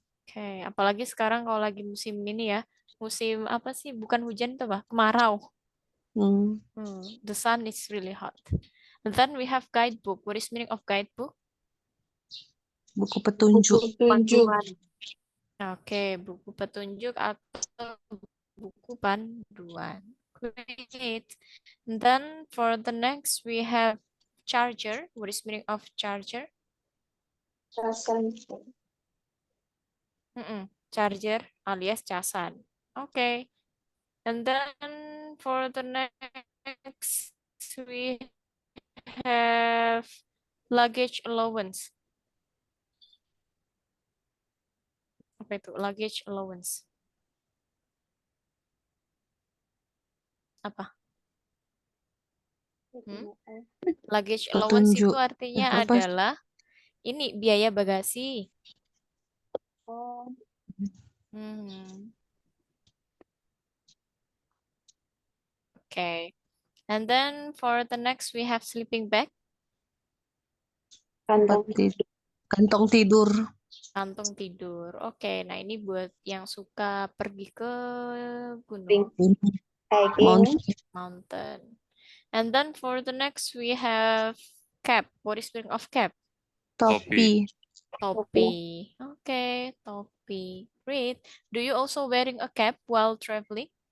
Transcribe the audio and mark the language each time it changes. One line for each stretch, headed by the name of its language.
Indonesian: Oke, apalagi sekarang kalau lagi musim ini ya, musim apa sih? Bukan hujan itu apa? Kemarau.
English: The sun is really hot. And then we have guidebook. What is meaning of guidebook?
Indonesian: Buku petunjuk. Panduan. Oke, buku petunjuk atau buku panduan.
English: Great. And then for the next we have charger. What is meaning of charger?
Indonesian: Casan. Charger alias casan. Okay.
English: And then for the next we have luggage allowance.
Indonesian: Apa itu? Luggage allowance. Apa? Luggage allowance itu Petunjuk. artinya Apa? adalah ini biaya bagasi. Oh.
English: Okay. And then for the next we have sleeping bag.
Indonesian: Kantong. Kantong tidur. Kantong tidur. Oke, nah ini buat yang suka pergi ke
English: Hiking.
Indonesian: gunung, mountain.
English: And then for the next we have cap. What is meaning of cap?
Indonesian: Topi. Topi. Okay, topi. Great.
English: Do you also wearing a cap while traveling?